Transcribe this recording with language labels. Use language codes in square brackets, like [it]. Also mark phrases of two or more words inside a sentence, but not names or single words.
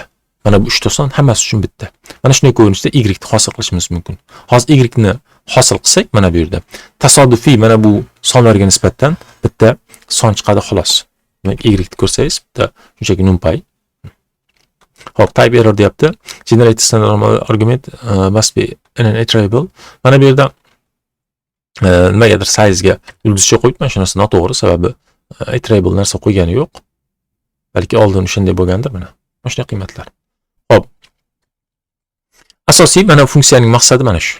[uz] Mana bu 3 ta son hammasi uchun bitta. Mana shunday ko'rinishda y ni hosil qilishimiz mumkin. Hozir y ni hosil qilsak, mana bu yerda tasodifiy mana bu sonlarga nisbatan bitta son chiqadi xolos. Demak, y ni ko'rsangiz, bitta shunchaki numpay. Hop, [en] type error [uz] deyapti. [en] Generate standard argument must be in an iterable. [uz] Mana bu yerda nimagadir size'ga yulduzcha qo'yibman, shunisi noto'g'ri, sababi iterable narsa qo'ygani yo'q. Balki oldin shunday bo'lgandir mana. Mana shunday qiymatlar. Hop. Asosiy mana funksiyaning maqsadi mana shu.